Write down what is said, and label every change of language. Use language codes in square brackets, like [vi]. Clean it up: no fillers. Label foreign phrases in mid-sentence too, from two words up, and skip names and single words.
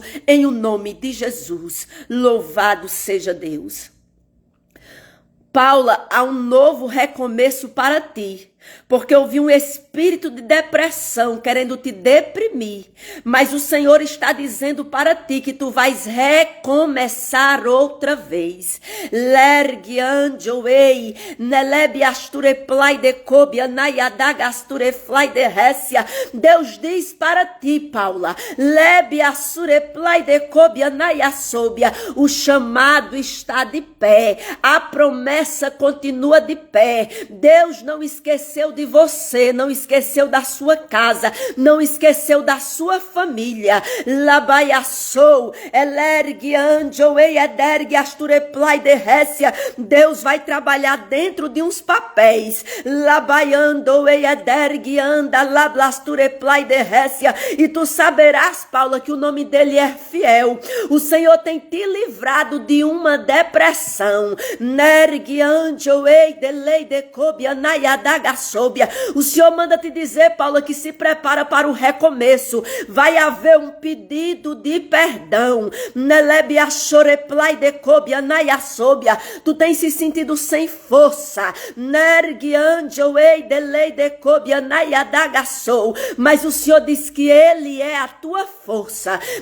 [pt] Em o nome de Jesus, louvado seja Deus. Paula, há um novo recomeço para ti, porque eu vi um espírito de depressão querendo te deprimir, mas o Senhor está dizendo para ti que tu vais recomeçar outra vez. Lergue anjoei, nelebe asture plai de cobia, naiadag asture flai de récia. Deus diz para ti, Paula, lebe asture plai de cobia, naiasobia. O chamado está de pé, a promessa continua de pé. Deus não esqueceu de você, não esqueceu da sua casa, não esqueceu da sua família. Labaiaçou, elergue anjoei, edergue astureplai de récia. Deus vai trabalhar dentro de uns papéis. Labaiandoei, edergue anda, lablastureplai de récia. E tu saberás, Paula, que o nome dele é fiel. O Senhor tem te livrado de uma depressão. Nergue anjoei, delei de cobia, naiadagas. O Senhor manda te dizer, Paula, que se prepara para o recomeço. Vai haver um pedido de perdão. Tu tens se sentido sem força. Mas o Senhor diz que Ele é a tua força.